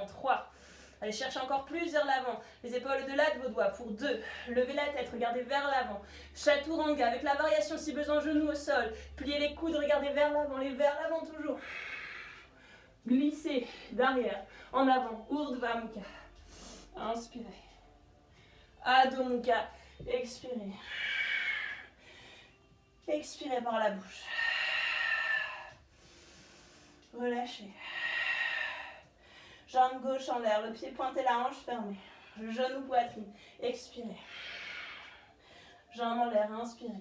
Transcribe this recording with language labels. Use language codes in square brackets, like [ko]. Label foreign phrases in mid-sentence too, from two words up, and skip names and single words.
[fr] 3. Allez chercher encore plus vers l'avant. Les épaules au-delà de vos doigts. Pour 2. Levez la tête, regardez vers l'avant. Chaturanga avec la variation si besoin, genoux au sol. Pliez les coudes, regardez vers l'avant. Les vers l'avant toujours. Glissez d'arrière en avant. Urdhva Mukha. Inspirez. Adho Mukha. Expirez. Expirez par la bouche. Relâchez. Jambe gauche en l'air, le pied pointé, la hanche fermée. Genou, poitrine. Expirez. Jambe en l'air, inspirez.